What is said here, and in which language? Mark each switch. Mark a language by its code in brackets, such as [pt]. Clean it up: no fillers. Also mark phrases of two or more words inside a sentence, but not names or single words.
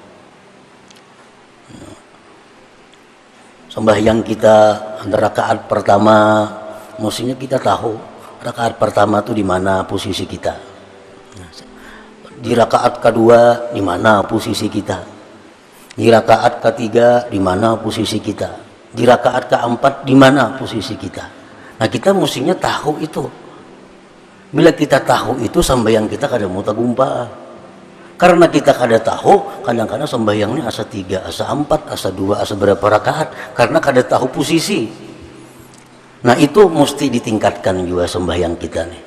[id] Sembahyang kita rakaat pertama, mestinya kita tahu rakaat pertama itu di mana posisi kita. Di rakaat kedua di mana posisi kita, di rakaat ketiga di mana posisi kita, di rakaat keempat di mana posisi kita. Nah kita mestinya tahu itu. Bila kita tahu itu sembahyang kita kada mau tagumpa. Karena kita kada tahu, kadang-kadang sembahyangnya asa 3, asa 4, asa 2, asa berapa rakaat, karena kada tahu posisi. Nah itu mesti ditingkatkan juga sembahyang kita nih.